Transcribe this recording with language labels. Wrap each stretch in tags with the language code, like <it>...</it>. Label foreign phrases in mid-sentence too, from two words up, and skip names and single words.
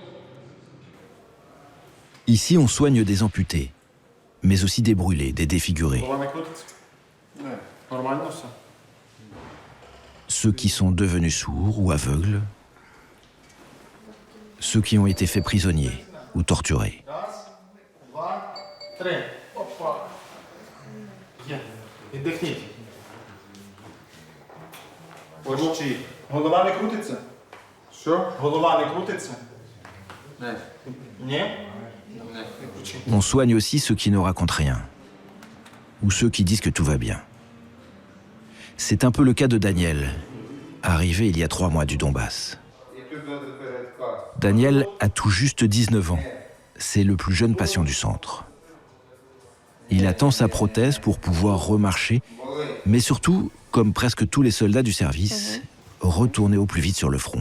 <fr>Ici, on soigne des amputés, mais aussi des brûlés, des défigurés. Ceux qui sont devenus sourds ou aveugles, ceux qui ont été faits prisonniers ou torturés.</fr> <uk>Голова не крутиться? Що? Голова не крутиться? Ні?</uk> <fr>On soigne aussi ceux qui ne racontent rien, ou ceux qui disent que tout va bien. C'est un peu le cas de Daniel, arrivé il y a 3 mois du Donbass. Daniel a tout juste 19 ans. C'est le plus jeune patient du centre. Il attend sa prothèse pour pouvoir remarcher, mais surtout, comme presque tous les soldats du service, retourner au plus vite sur le front.</fr>